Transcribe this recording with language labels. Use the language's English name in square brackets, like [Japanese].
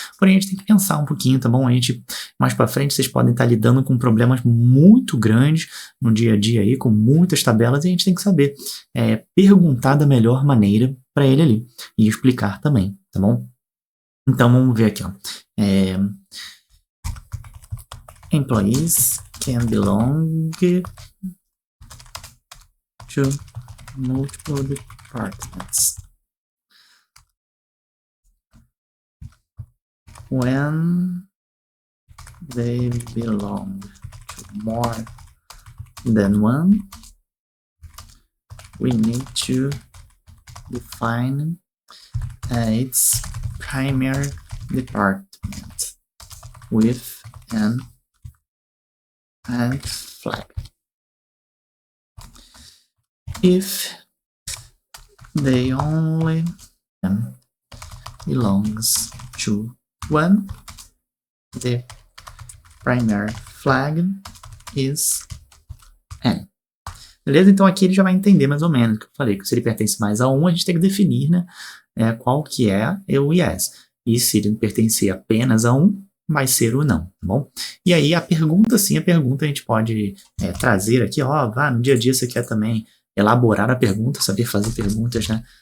[Portuguese] Porém, a gente tem que pensar um pouquinho, tá bom? A gente, mais para frente, vocês podem estar lidando com problemas muito grandes no dia a dia aí, com muitas tabelas, e a gente tem que saber perguntar da melhor maneira para ele ali e explicar também, tá bom? Então, vamos ver aqui, ó. [English] Employees can belong to multiple departments when they belong to more than one. We need to define its primary department with an flag. If they only belongs to one, the primary flag is n. [Portuguese] Beleza? Então aqui ele já vai entender mais ou menos o que eu falei, que se ele pertence mais a um, a gente tem que definir, né, qual que é o yes. E se ele pertencer apenas a um, vai ser o não, tá bom? E aí a pergunta a gente pode trazer aqui, ó, no dia a dia você quer também elaborar a pergunta, saber fazer perguntas, né?